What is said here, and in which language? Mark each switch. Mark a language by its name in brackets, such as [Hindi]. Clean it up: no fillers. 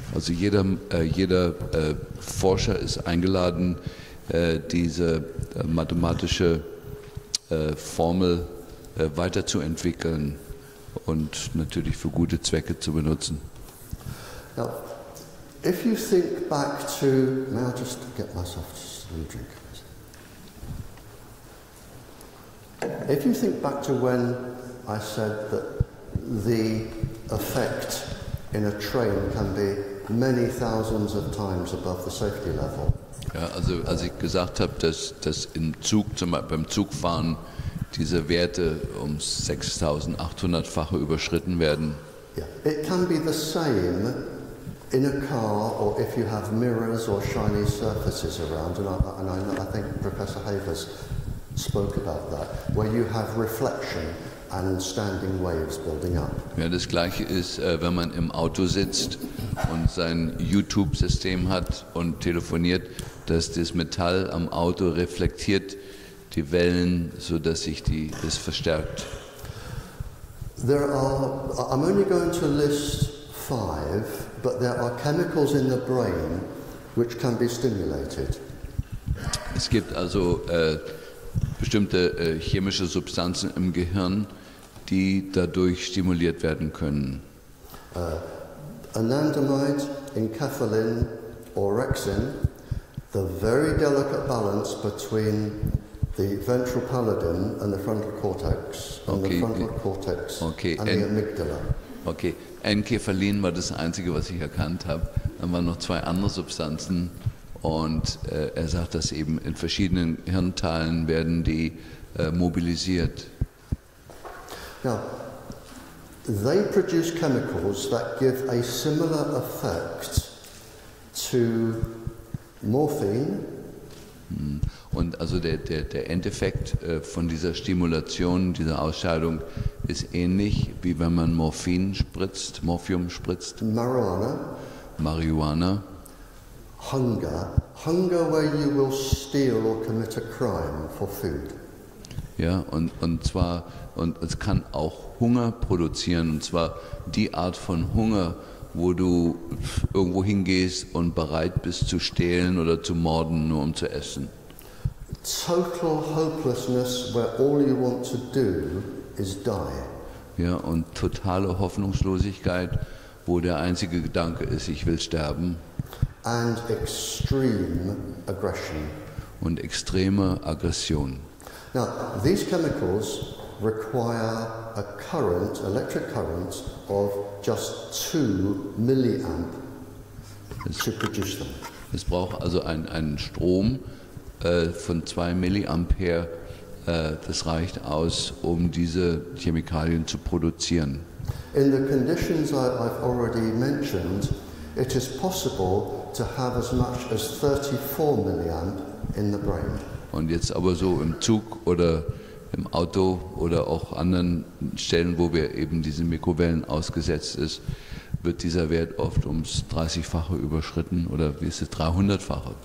[German] Also jeder Forscher ist eingeladen, diese mathematische Formel weiterzuentwickeln und natürlich für gute Zwecke zu benutzen. [English] Now, if you think back to, may I just get myself just a little drink? If you think back to when I said that the effect in a train can be many thousands of times above the safety level. [German] Ja, also als ich gesagt habe, dass im Zug, beim Zugfahren diese Werte um 6.800-fache überschritten werden. [English] Yeah. It can be the same in a car or if you have mirrors or shiny surfaces around, and I think Professor Havers spoke about that, where you have reflection and standing waves building up. [German] Ja, das Gleiche ist, wenn man im Auto sitzt und sein YouTube-System hat und telefoniert, dass das Metall am Auto reflektiert die Wellen, sodass sich das verstärkt. [English] I'm only going to list 5, but there are chemicals in the brain which can be stimulated. [German] Es gibt also bestimmte chemische Substanzen im Gehirn, die dadurch stimuliert werden können. [English] Anandamide, enkephalin, orexin, the very delicate balance between the ventral pallidum and the frontal cortex, and the frontal cortex and the amygdala. [German] Okay, Enkephalin war das Einzige, was ich erkannt habe. Dann waren noch 2 andere Substanzen und er sagt, dass eben in verschiedenen Hirnteilen werden die mobilisiert. [English] Now, they produce chemicals that give a similar effect to morphine. [German] Und also der Endeffekt von dieser Stimulation, dieser Ausscheidung ist ähnlich, wie wenn man Morphium spritzt. Marihuana. [English] Hunger where you will steal or commit a crime for food. [German] Ja, und es kann auch Hunger produzieren, und zwar die Art von Hunger, wo du irgendwo hingehst und bereit bist zu stehlen oder zu morden, nur um zu essen. [English] Total hopelessness where all you want to do is die. [German] Ja, und totale Hoffnungslosigkeit, wo der einzige Gedanke ist, ich will sterben. [English] And extreme aggression. [German] Und extreme Aggression. [English] Now, these chemicals require a current, electric current, of just 2 milliamp to produce them. [German] Es braucht also einen Strom von 2 Milliampere, das reicht aus, um diese Chemikalien zu produzieren. [English] In the conditions I've already mentioned, it is possible to have as much as 34 milliamp in the brain. [German] Und jetzt aber so im Zug oder im Auto oder auch anderen Stellen, wo wir eben diesen Mikrowellen ausgesetzt ist, wird dieser Wert oft ums 30-fache überschritten oder wie ist es, 300-fache?